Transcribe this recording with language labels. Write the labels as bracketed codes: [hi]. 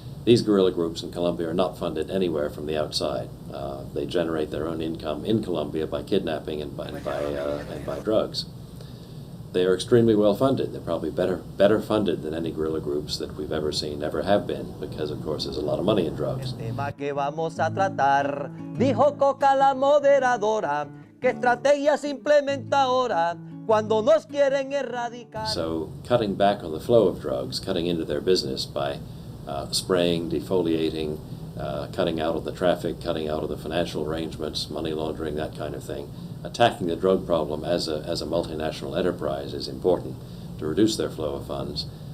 [en] These guerrilla groups in Colombia are not funded anywhere from the outside. They generate their own income in Colombia by kidnapping and by drugs. They are extremely well funded. They're probably better funded than any guerrilla groups that we've ever seen, ever have been, because of course there's a lot of money in drugs. [es] El tema que vamos a tratar, dijo Coca la moderadora, que estrategias implementa ahora cuando nos quieren erradicar. [en] So cutting back on the flow of drugs, cutting into their business by spraying, defoliating, cutting out of the traffic, cutting out of the financial arrangements, money laundering, that kind of thing. Attacking the drug problem as a multinational enterprise is important to reduce their flow of funds.